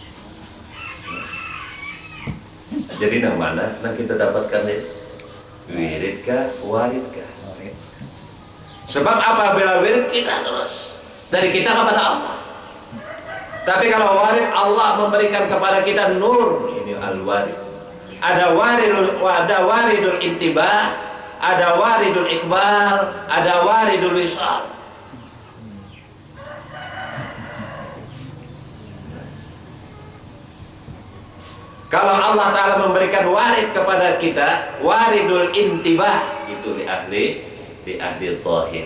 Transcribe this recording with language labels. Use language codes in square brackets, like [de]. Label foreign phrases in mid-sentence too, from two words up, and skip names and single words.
[id] Jadi yang mana yang kita dapatkan ini? Wirid kah, warid kah? Sebab apabila wirid kita terus dari kita kepada Allah. Tapi kalau warid, Allah memberikan kepada kita nur, ini al-warid. Ada [ar] waridul intibah, [id] ada [ar] waridul iqbal, [id] ada [ar] waridul wisal. [id] Kalau [ar] Allah Ta'ala [id] memberikan warid kepada kita, [ar] waridul intibah, [id] itu di ahli zahir.